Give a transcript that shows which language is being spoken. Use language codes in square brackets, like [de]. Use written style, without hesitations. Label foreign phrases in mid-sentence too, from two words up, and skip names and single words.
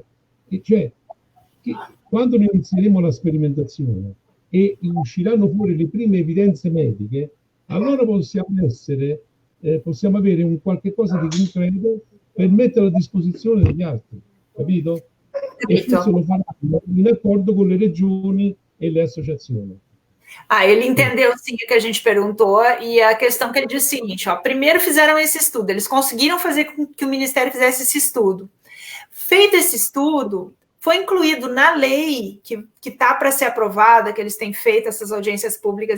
[it] E cioè, quando noi inizieremo la sperimentazione e usciranno fuori le prime evidenze mediche, allora possiamo avere un qualche cosa di concreto per metterlo a disposizione degli altri, capito? E questo lo faranno in accordo com le regioni e le associazioni. [pt] Ele entendeu sim o que a gente perguntou, e a questão que ele disse é o seguinte, primeiro fizeram esse estudo, eles conseguiram fazer com que o Ministério fizesse esse estudo. Feito esse estudo, foi incluído na lei que está para ser aprovada, que eles têm feito essas audiências públicas